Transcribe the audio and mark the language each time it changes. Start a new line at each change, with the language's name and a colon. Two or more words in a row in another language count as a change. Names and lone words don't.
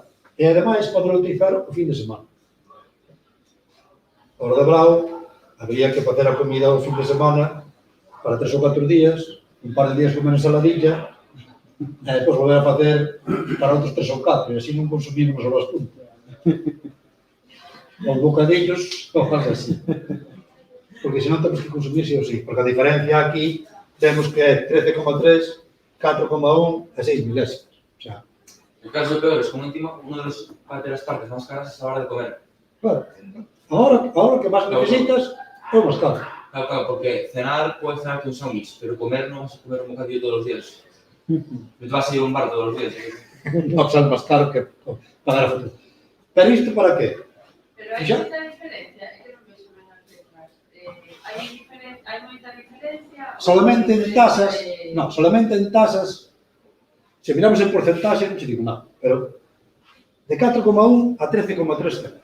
Galician: E, ademais, podes utilizar o fin de semana. Hora de brao, habría que facer a comida o fin de semana para 3 ou 4 días, un par de días comer ensaladilla, e depois volver a facer para outros 3 ou 4, e así non consumimos horas punta. Os bocadillos, ou algo así. Porque senón temos que consumir sí ou sí, porque a diferencia aquí temos que é 13,3, 4,1 e 6 milésimas.
Spanish: O sea, el caso peor es como una de las partes más caras es a la hora de comer. Claro. Ahora que más necesitas,
Galician: é máis caro.
Spanish: Claro, porque cenar puedes cenar con sándwich, pero comer no vas a comer un bocadillo todos los días. No te vas a ir a un bar todos los días. No,
Galician: pues é máis caro que pagar a factura. Pero isto para qué? Pero hai moita diferencia, é que non me suben as letras. Hai moita diferencia. Solamente en tasas, no, solamente en tasas, se miramos en porcentaxe, non che digo nada, pero de 4,1 a 13,3 céntimos.